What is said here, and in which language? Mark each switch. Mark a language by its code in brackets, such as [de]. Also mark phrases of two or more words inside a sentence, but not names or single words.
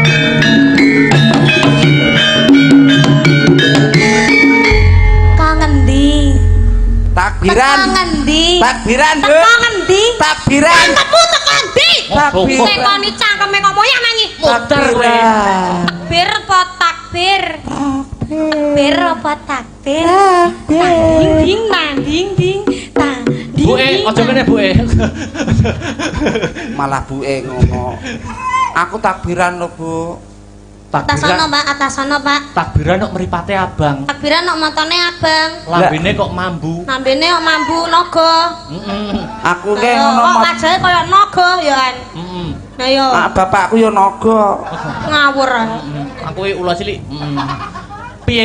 [jv] Kangen di. takbiran. Kangendi. Takbiran, Bu. Kangendi. Takbiran. Tepu tekan di. Takbir. Tekoni cangkeme ngomong ya nyanyi. Muter kowe. Takbir apa takbir? Takbir apa takbir? Ding ding nang ding ding. Tang ding. Bu aja kene Bu. Malah buke ngono. Aku takbiran lho, Bu. Atas sono, Pak, atas sono, Pak. Takbiran kok mripate abang. Takbiran kok matane abang. Lambene kok mambu. Nambene kok mambu naga. Heeh. Aku ke Kok ngono. kajae kaya naga ya kan. Heeh. Nah yo Ah, bapakku yo naga. ngawur. Aku iki ula cilik. Piye?